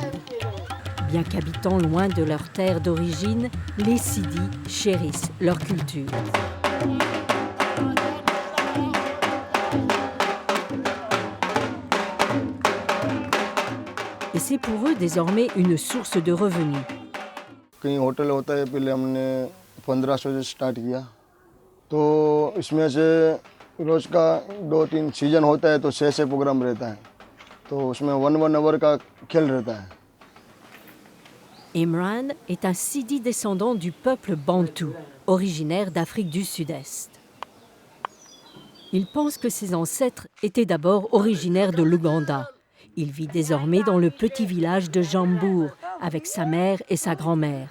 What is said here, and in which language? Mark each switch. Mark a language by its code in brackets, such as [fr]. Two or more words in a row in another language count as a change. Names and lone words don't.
[fr] Bien qu'habitant loin de leur terre d'origine, les Sidis chérissent leur culture. Et c'est pour eux désormais une source de revenus. [hi] कहीं होटल होता है, पहले हमने 1500 से स्टार्ट किया, तो इसमें से रोज़ का 2-3 सीज़न होता है तो 6 प्रोग्राम रहता है, तो उसमें 1 आवर का खेल रहता है. [fr] Imran est un Sidi descendant du peuple Bantou, originaire d'Afrique du Sud-Est. Il pense que ses ancêtres étaient d'abord originaires de l'Ouganda. Il vit désormais dans le petit village de Jambour avec sa mère et sa grand-mère.